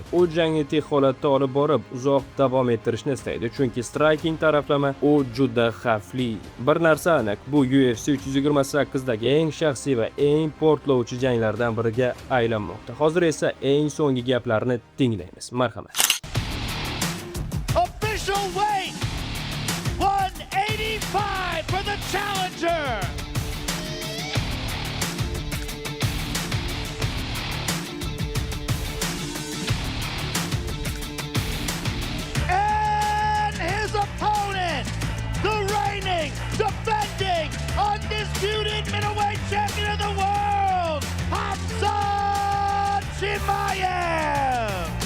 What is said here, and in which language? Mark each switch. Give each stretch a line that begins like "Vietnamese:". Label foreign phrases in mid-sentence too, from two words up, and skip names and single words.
Uzbek: U jangni tiq holatda olib borib, uzoq davom ettirishni istaydi, chunki striking taraflama u juda xavfli. Bir narsa aniq, bu UFC 328 dagi eng shaxsiy va eng portlovchi janglardan biriga aylanmoqda. Hozir esa eng so'nggi gaplarni tinglaymiz. Marhamat.
English: Official weight 185 for the challenger. And his opponent, the reigning, defending, undisputed middleweight champion of the world, Hamzat Chimaev.